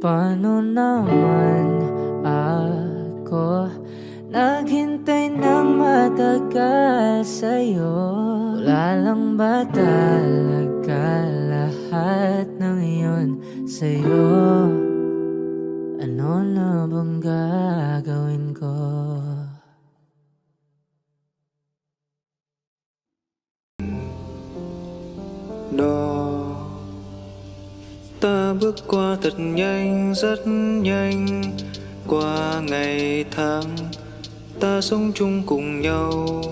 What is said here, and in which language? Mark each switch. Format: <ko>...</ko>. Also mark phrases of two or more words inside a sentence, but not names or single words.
<tl>paano naman ako naghintay ng matagal sa'yo? Wala lang ba talaga lahat ng iyon sa'yo? Ano na bang gagawin ko?</tl> <vi>Đó, ta bước qua thật nhanh, rất nhanh. Qua ngày tháng, ta sống chung cùng nhau.</vi>